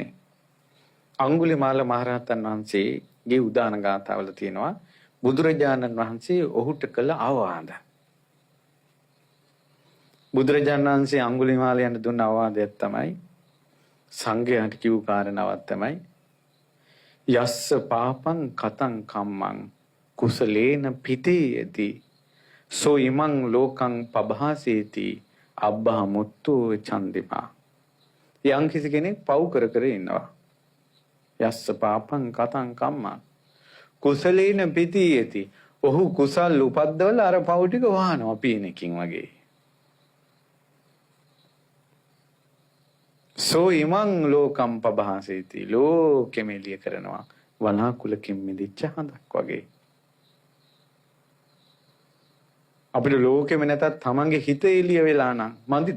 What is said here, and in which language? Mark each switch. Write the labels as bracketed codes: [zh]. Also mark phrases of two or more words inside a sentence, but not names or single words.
[si] අඟුලිමාල මහරහතන් වහන්සේගේ උදාන ගාථාවල තියෙනවා බුදුරජාණන් වහන්සේ ඔහුට කළ අවවාද. බුදුරජාණන් වහන්සේ අඟුලිමාලයන්ට දුන්න අවවාදයක් තමයි සංඝයාට කිව් කාරණාවක් තමයි [pi] යස්ස පාපං කතං කම්මං කුසලේන පිතේයති සෝ ඉමං ලෝකං පභාසේති අබ්බා මුත්තු චන්දිමා. [si] යම් කිසි කෙනෙක් පව් කර ඉන්නවා. [pi] යස්ස පාපං කතං කම්මං කුසලේන පිතේයති. [si] ඔහු කුසල් උපද්දවල අර පව් ටික වහනවා පීනකින් වගේ. [pi] සෝ ඉමං ලෝකම් පභාසේති. [si] ලෝකෙම එළිය කරනවා වනාකුලකින් මිදිච්ච හඳක් වගේ. අපිට ලෝකෙම නැතත් තමන්ගේ හිත එළිය වෙලා නම් මන්දිද?